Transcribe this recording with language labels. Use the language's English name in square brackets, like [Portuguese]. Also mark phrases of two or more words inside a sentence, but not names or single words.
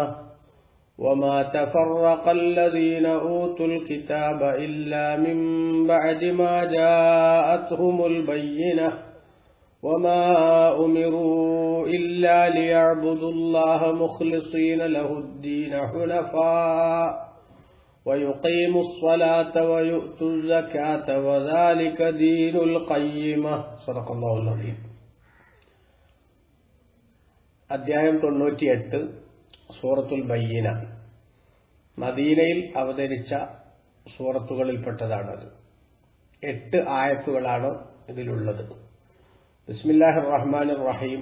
[Arabic] وما تفرق الذين أوتوا الكتاب إلا من بعد ما جاءتهم البينة وما أمروا إلا ليعبدوا الله مخلصين له الدين حنفاء ويقيموا الصلاة ويؤتوا الزكاة وذلك دين القيمة. صدق الله العظيم. [Malayalam] അധ്യായം 98 സൂറത്തുൽ ബയ്യിന മദീനയിൽ അവതരിച്ച സൂറത്തുകളിൽപ്പെട്ടതാണത്. 8 ആയത്തുകളാണ് ഇതിലുള്ളത്. [Arabic] بسم الله الرحمن الرحيم.